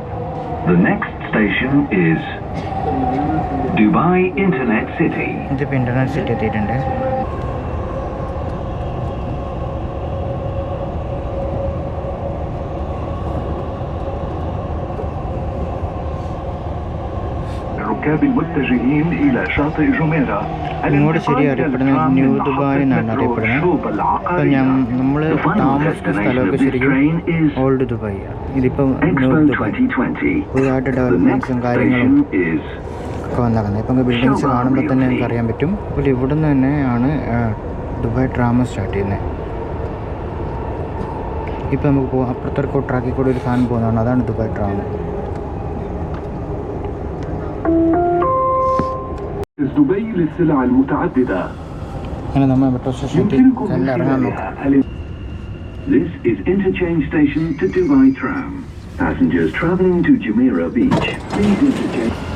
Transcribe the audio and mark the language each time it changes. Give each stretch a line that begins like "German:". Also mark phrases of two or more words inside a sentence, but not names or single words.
English: The next station is Dubai Internet City.
Malayalam: ഇതിപ്പോൾ ഇൻ്റർനെറ്റ് സിറ്റി എത്തിയിട്ടുണ്ട്.
Arabic: الركاب المتجهين إلى شاطئ جميرة.
Malayalam: ഇങ്ങോട്ട് ശരി അറിയപ്പെടുന്നത് ന്യൂ ദുബായ് എന്നാണ് അറിയപ്പെടുന്നത്. അപ്പം നമ്മൾ താമസിച്ച സ്ഥലമൊക്കെ ശരിക്കും ഓൾഡ് ദുബായ്. ഇതിപ്പം ന്യൂ ദുബായ്. പുതിയതായിട്ട് ഡെവലപ്മെൻറ്റ്സും കാര്യങ്ങളും ഒക്കെ വന്നിറങ്ങുന്നത്. ഇപ്പം ബിൽഡിങ്സ് കാണുമ്പോൾ തന്നെ നമുക്ക് അറിയാൻ പറ്റും. അപ്പോൾ ഇവിടെ നിന്ന് തന്നെയാണ് ദുബായ് ട്രാം സ്റ്റാർട്ട് ചെയ്യുന്നത്. ഇപ്പം നമുക്ക് പോകാം. അപ്പുറത്തെ ട്രാക്കിൽ കൂടെ ഒരു സാധനം പോകുന്നതാണ്, അതാണ് ദുബായ് ട്രാം.
Arabic: دبي للسلع المتعددة.
Malayalam: അങ്ങനെ നമ്മൾ
English: metro station
Malayalam: എല്ലാം ഇറങ്ങാൻ നോക്കാം.
English: This is interchange station to Dubai Tram. Passengers traveling to Jumeirah Beach, please interchange.